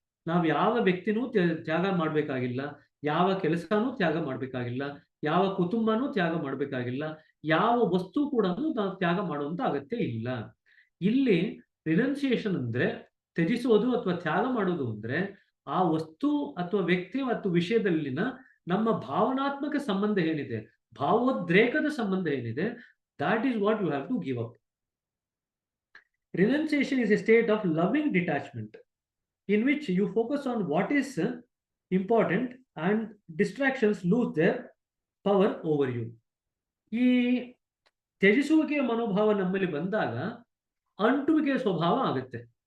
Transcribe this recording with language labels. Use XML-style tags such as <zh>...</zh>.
<kn>ನಾವು ಯಾವ ವ್ಯಕ್ತಿನೂ ತ್ಯಾಗ ಮಾಡ್ಬೇಕಾಗಿಲ್ಲ, ಯಾವ ಕೆಲಸನೂ ತ್ಯಾಗ ಮಾಡ್ಬೇಕಾಗಿಲ್ಲ, ಯಾವ ಕುಟುಂಬನೂ ತ್ಯಾಗ ಮಾಡ್ಬೇಕಾಗಿಲ್ಲ, ಯಾವ ವಸ್ತು ಕೂಡ ನಾವು ತ್ಯಾಗ ಮಾಡುವಂತ ಅಗತ್ಯ ಇಲ್ಲ. ಇಲ್ಲಿ ರಿನನ್ಸಿಯೇಷನ್ ಅಂದ್ರೆ ತ್ಯಜಿಸೋದು ಅಥವಾ ತ್ಯಾಗ ಮಾಡೋದು ಅಂದ್ರೆ ಆ ವಸ್ತು ಅಥವಾ ವ್ಯಕ್ತಿ ಮತ್ತು ವಿಷಯದಲ್ಲಿನ ನಮ್ಮ ಭಾವನಾತ್ಮಕ ಸಂಬಂಧ ಏನಿದೆ, ಭಾವೋದ್ರೇಕದ ಸಂಬಂಧ ಏನಿದೆ,</kn> <en>that is what you have to give up. Renunciation is a state of loving detachment in which you focus on what is important and distractions lose their power over you.</en> <kn>ಈ ತ್ಯಜಿಸುವಿಕೆಯ ಮನೋಭಾವ ನಮ್ಮಲ್ಲಿ ಬಂದಾಗ ಅಂಟುವಿಕೆಯ ಸ್ವಭಾವ ಆಗುತ್ತೆ.</kn>